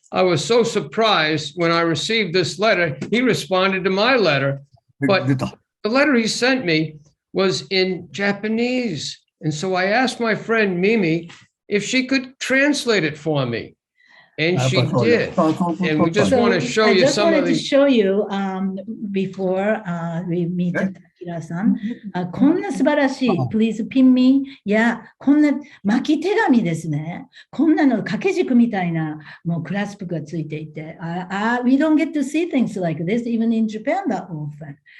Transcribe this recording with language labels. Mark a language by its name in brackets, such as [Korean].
[English] I was so surprised when I received this letter. He responded to my letter, but the letter he sent me was in Japanese. And so I asked my friend Mimi if she could translate it for me. And she did. And we just want to show you some of the... I just wanted to show you before we meet. [Japanese] 平さん、こんな素晴らしい、 [English] please pin me [Japanese] や、こんな巻き手紙ですね。こんなの掛け軸みたいなもうクラスプがついていて、 [English] we don't get to see things like this even in Japan that often.